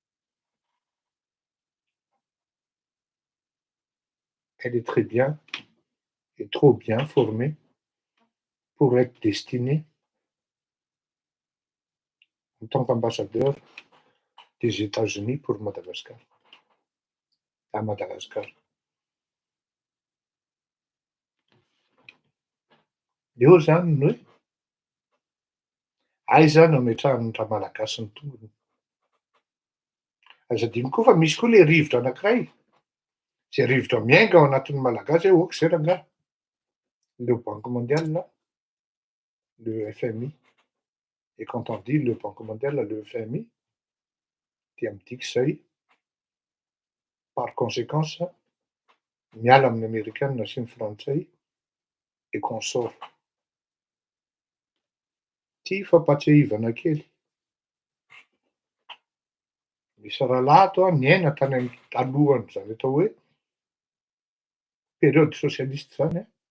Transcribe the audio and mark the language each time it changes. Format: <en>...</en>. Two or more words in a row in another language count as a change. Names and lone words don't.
<fr>Elle est très bien et trop bien formée pour être destinée en tant qu'ambassadeur des États-Unis pour Madagascar. À Madagascar.</fr> <mg>Eo zany ny hoe aiza no ametrahany raha malagasy ny tombony. Aza adino koa fa misy koa le rivotra anankiray, zay rivotra miainga ao anatin'ny malagasy hoe oka zay rangahy.</mg> <fr>Le Banque mondiale, le FMI. Et quand on dit le Banque mondiale, le FMI,</fr> <mg>dia midika zay</mg> <fr>par conséquence</fr> <mg>miala amin'ny amerikanina sy ny frantsay</mg> <fr>et consort.</fr> <mg>Ty fampatsiahivana kely. Misy rahalahy ato niaina tany amin'ny talohany zany atao hoe</mg> <fr>période socialiste</fr> <mg>zany</mg>